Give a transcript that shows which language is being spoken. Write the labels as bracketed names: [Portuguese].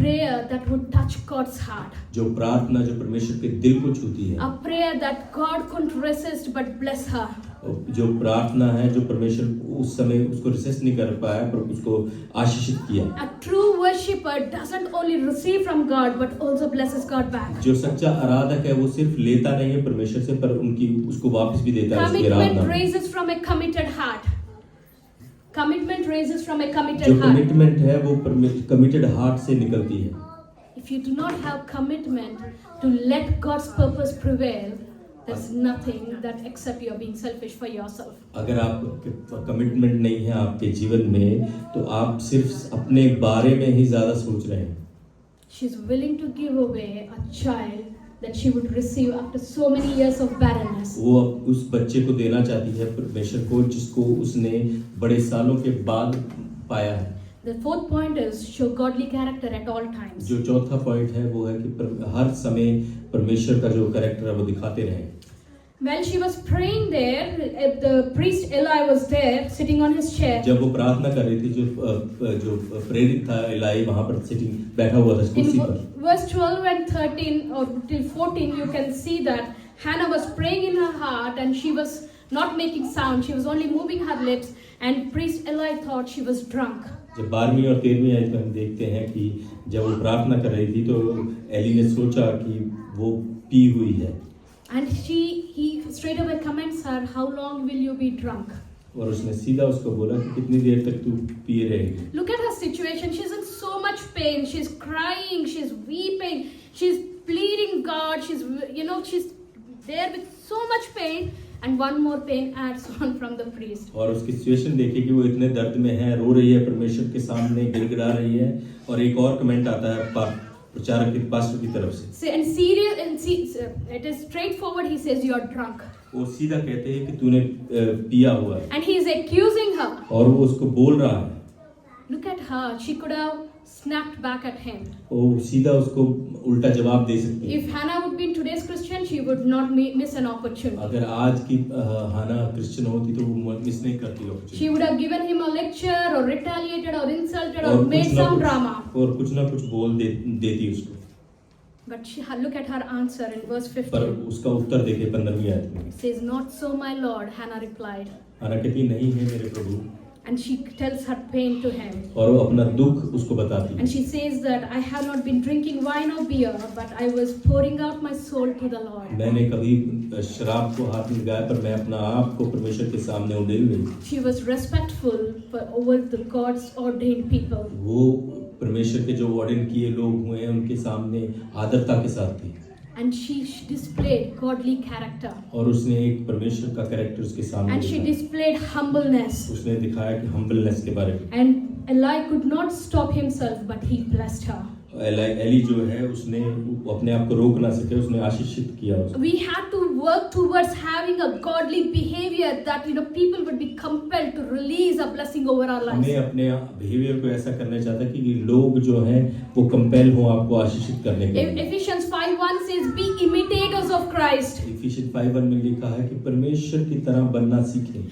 [English] Prayer that would touch God's heart. [Hindi] जो प्रार्थना जो परमेश्वर के दिल को छूती है, [English] A prayer that God couldn't resist but bless her. [Hindi] जो प्रार्थना है जो परमेश्वर उस समय उसको रेसिस्ट नहीं कर पाया पर उसको आशीषित किया। [English] A true worshipper doesn't only receive from God but also blesses God back. [Hindi] जो सच्चा आराधक है वो सिर्फ लेता नहीं है परमेश्वर से, पर उसको वापस भी देता है उसकी [English] Commitment [Hindi] Aradhana. [English] raises from a committed heart. Commitment raises from a [Hindi] जो [English] committed heart. [Hindi] कमिटमेंट है वो कमिटेड हार्ट से निकलती है। [English] If you do not have commitment to let God's purpose prevail, there's nothing that except you're being selfish for yourself. [Hindi] अगर आप commitment नहीं है आपके जीवन में तो आप सिर्फ अपने बारे में ही ज्यादा सोच रहे हैं। [English] She's willing to give away a child that she would receive after so many years of barrenness. [Hindi] वो अब उस बच्चे को देना चाहती है परमेश्वर को जिसको उसने बड़े सालों के बाद पाया है। [English] The fourth point is show godly character at all times. [Hindi] जो चौथा पॉइंट है वो है कि हर समय परमेश्वर का जो कैरेक्टर है वो दिखाते रहें। [English] While she was praying there, the priest Eli was there sitting on his chair. [Hindi] जब वो प्रार्थना कर रही थी जो प्रेरित था इलाई वहां पर सिटिंग बैठा हुआ था कुर्सी [English] In [Hindi] पर। [English] verse 12 and 13 or till 14 you can see that Hannah was praying in her heart and she was not making sound. She was only moving her lips and priest Eli thought she was drunk. [Hindi] जब 12वीं और 13वीं आयत में हम देखते हैं कि जब वो प्रार्थना कर रही थी तो एली ने सोचा कि वो पी हुई है। [English] And he straight away comments her, how long will you be drunk? [Hindi] और उसने सीधा उसको बोला कि कितनी देर तक तू पिए रहेगी। [English] Look at her situation. She's in so much pain. She's crying. She's weeping. She's pleading God. She's there with so much pain. And one more pain adds on from the priest. [Hindi] और उसकी situation देखिए कि वो इतने दर्द में है, रो रही है परमेश्वर के सामने, गिड़गिड़ा रही है। और एक और कमेंट आता है प्रचारक के पास्टर की तरफ से। [English] Say, and serious, it is straightforward. He says, "You are drunk," [Hindi] वो सीधा कहते हैं कि तूने पिया हुआ है, [English] and he is accusing her. [Hindi] और वो उसको बोल रहा है। [English] Look at her. She could have snapped back at him. [Hindi] वो सीधा उसको उल्टा जवाब दे सकती है। [English] If Hannah would be in today's Christian, she would not miss an opportunity. [Hindi] अगर आज की हाना क्रिश्चियन होती तो वो मिस नहीं करती opportunity। [English] She would have given him a lecture or retaliated or insulted or [Hindi] और [English] made [Hindi] कुछ ना [English] some [Hindi] कुछ- [English] drama. [Hindi] और कुछ ना कुछ बोल देती उसको। [English] But look at her answer in verse [Hindi] पर [English] 15. [Hindi] उसका उत्तर देखे 15वीं आयत में। [English] It says, "Not so, my Lord," Hannah replied. [Hindi] हाना कहती नहीं है मेरे प्रभु, [English] And she tells her pain to him. [Hindi] और वो अपना दुख उसको बताती है। [English] And she says that I have not been drinking wine or beer, but I was pouring out my soul to the Lord. [Hindi] मैंने कभी शराब को हाथ में लगाया, पर मैं अपना आप को परमेश्वर के सामने उंडेल गई। [English] She was respectful over the God's ordained people. [Hindi] वो परमेश्वर के जो ऑर्डिन किए लोग हुए हैं उनके सामने आदरता के साथ थी, [English] And she displayed godly character. [Hindi] और उसने एक परमेश्वर का कैरेक्टर उसके सामने [English] And she [Hindi] दिखाया। [English] displayed humbleness. [Hindi] उसने दिखाया कि हम्बलनेस के बारे में। [English] And Eli could not stop himself, but he blessed her. [Hindi] Eli जो है उसने अपने आप को रोक ना सके, उसने आशीषित किया उसको। [English] We had to work towards having a godly behavior that people would be compelled to release a blessing over our lives. [Hindi] हमें अपने बिहेवियर को ऐसा करना चाहता कि लोग जो हैं वो कंपेल हो आपको आशीषित करने के लिए। [English] Ephesians 5:1 says, "Be imitators of Christ." [Hindi] Efficiency 5:1 में लिखा है कि परमेश्वर की तरह बनना सीखें।